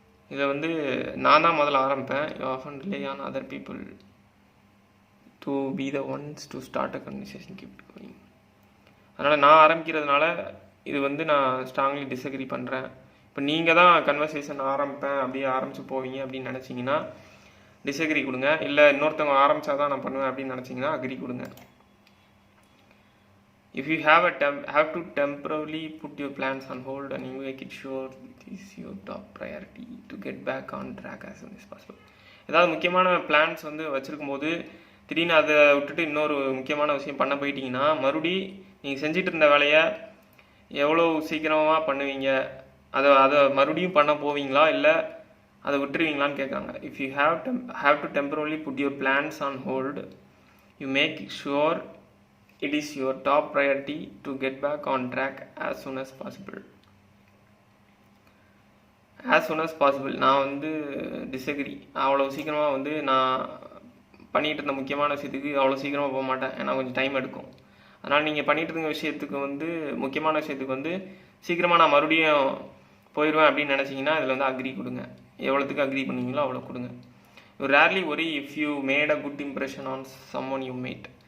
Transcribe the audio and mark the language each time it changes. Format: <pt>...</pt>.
<ta>இதை வந்து நான் தான் முதல்ல ஆரம்பிப்பேன்.</ta> <en>You often rely on other people to be the ones to start a conversation keep it going.</en> <ta>அதனால் நான் ஆரம்பிக்கிறதுனால இது வந்து நான் ஸ்ட்ராங்லி டிஸ்அக்ரி பண்ணுறேன். இப்போ நீங்கள் தான் கன்வர்சேஷன் ஆரம்பிப்பேன் அப்படியே ஆரம்பித்து போவீங்க அப்படின்னு நினச்சிங்கன்னா டிஸ்அக்ரி கொடுங்க. இல்லை இன்னொருத்தவங்க ஆரம்பித்தா தான் நான் பண்ணுவேன் அப்படின்னு நினச்சிங்கன்னா அக்ரி கொடுங்க.</ta> <en>If you have to temporarily put your plans on hold and you make it sure it is your top priority to get back on track as soon as possible.</en> <ta>ஏதாவது முக்கியமான பிளான்ஸ் வந்து வச்சுருக்கும் போது திடீர்னு அதை விட்டுட்டு இன்னொரு முக்கியமான விஷயம் பண்ண போயிட்டீங்கன்னா மறுபடி நீங்கள் செஞ்சிட்டு இருந்த வேலையை எவ்வளோ சீக்கிரமாக பண்ணுவீங்க, அதை மறுபடியும் பண்ண போவீங்களா இல்லை அதை விட்டுருவீங்களான்னு கேட்குறாங்க.</ta> <en>If you have to temporarily put your plans on hold you make sure it is your top priority to get back on track as soon as possible. as soon as possible</en> <ta>நான் வந்து disagree. அவ்வளோ சீக்கிரமாக வந்து நான் பண்ணிகிட்டு இருந்த முக்கியமான விஷயத்துக்கு அவ்வளோ சீக்கிரமாக போக மாட்டேன், ஏன்னா கொஞ்சம் டைம் எடுக்கும். அதனால் நீங்கள் பண்ணிகிட்டு இருந்த விஷயத்துக்கு வந்து முக்கியமான விஷயத்துக்கு வந்து சீக்கிரமாக நான் மறுபடியும் போயிடுவேன் அப்படின்னு நினச்சிங்கன்னா இதில் வந்து அக்ரி கொடுங்க. எவ்வளோத்துக்கு அக்ரி பண்ணீங்களோ அவ்வளோ கொடுங்க.</ta> <en>You rarely worry if you made a good impression on someone you meet.</en>